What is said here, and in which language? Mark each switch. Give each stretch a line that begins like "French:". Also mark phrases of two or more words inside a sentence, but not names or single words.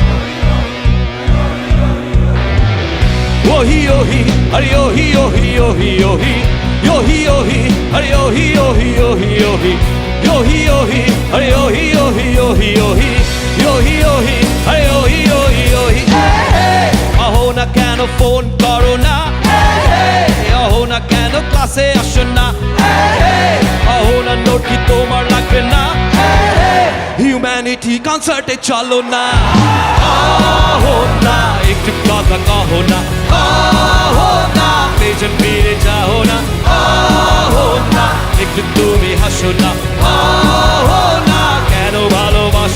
Bangla: Yohi yohi, are yohi yohi yohi yohi, yohi yohi, are yohi yohi yohi yohi, yohi yohi, are yohi yohi yohi yohi, yohi yohi, are yohi yohi yohi. আহো না কেন ফোন করো না, আহো না কেন ক্লাসে আসো না, আহো না নোট কি তোমার লাগবে না,
English: humanity concert
Bangla: এ চলো না. আহো না একটু কথা কহো না, আহো না পেছন ফিরে যাও না, আহো না একটু তুমি হাসো না, আহো না কেন ভালো